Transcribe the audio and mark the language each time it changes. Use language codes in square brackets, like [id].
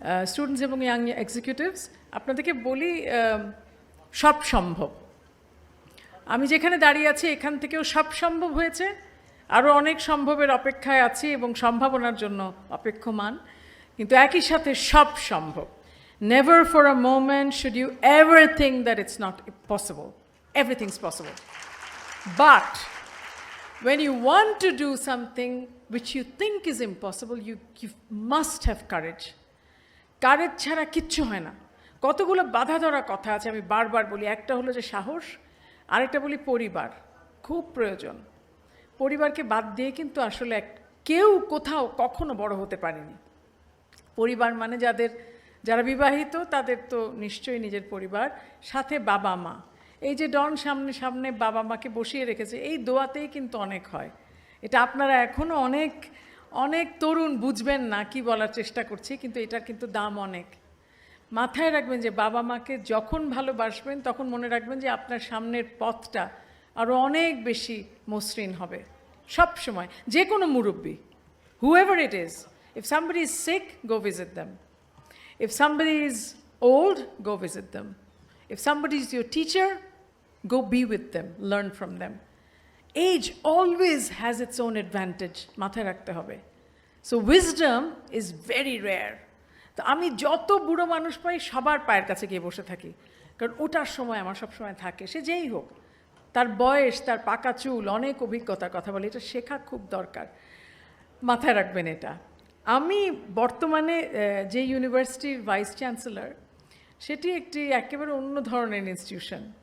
[bn] Students এবং young executives, আপনাদেরকে বলি সব সম্ভব। আমি যেখানে দাঁড়িয়ে আছি এখান থেকেও সব সম্ভব হয়েছে, আরও অনেক সম্ভবের অপেক্ষায় আছি এবং সম্ভাবনার জন্য অপেক্ষমান, কিন্তু একই সাথে সব সম্ভব। [en] Never for a moment should you ever think that it's not possible. Everything's possible. But when you want to do something which you think is impossible, you must have courage. [bn] Courage ছাড়া কিচ্ছু হয় না। কতগুলো বাধা ধরা কথা আছে, আমি বারবার বলি। একটা হলো যে সাহস, আরেকটা বলি পরিবার খুব প্রয়োজন। পরিবারকে বাদ দিয়ে কিন্তু আসলে কেউ কোথাও কখনো বড় হতে পারেনি। পরিবার মানে যারা বিবাহিত তাদের তো নিশ্চয়ই নিজের পরিবার, সাথে বাবা মা। এই যে ডন সামনে বাবা মাকে বসিয়ে রেখেছে, এই দোয়াতেই কিন্তু অনেক হয়। এটা আপনারা এখনও অনেক তরুণ বুঝবেন না কি বলার চেষ্টা করছি, কিন্তু এটার কিন্তু দাম অনেক। মাথায় রাখবেন যে বাবা মাকে যখন ভালোবাসবেন তখন মনে রাখবেন যে আপনার সামনের পথটা আরও অনেক বেশি মসৃণ হবে। সব সময় যে কোনো মুরব্বী, [en] whoever it is, if somebody is sick, go visit them. If somebody is old, go visit them. If somebody is your teacher, go be with them, learn from them. Age always has its own advantage, [bn] মাথায় রাখতে হবে। [en] So wisdom is very rare. [bn] তো আমি যত বুড়ো মানুষ পাই সবার পায়ের কাছে গিয়ে বসে থাকি, কারণ ওটার সময় আমার সবসময় থাকে। সে যেই হোক, তার বয়স, তার পাকা চুল, অনেক অভিজ্ঞতার কথা বলে, এটা শেখা খুব দরকার। মাথায় রাখবেন এটা। আমি বর্তমানে যে ইউনিভার্সিটির ভাইস চ্যান্সেলর, সেটি একটি একেবারে অন্য ধরনের ইনস্টিটিউশন।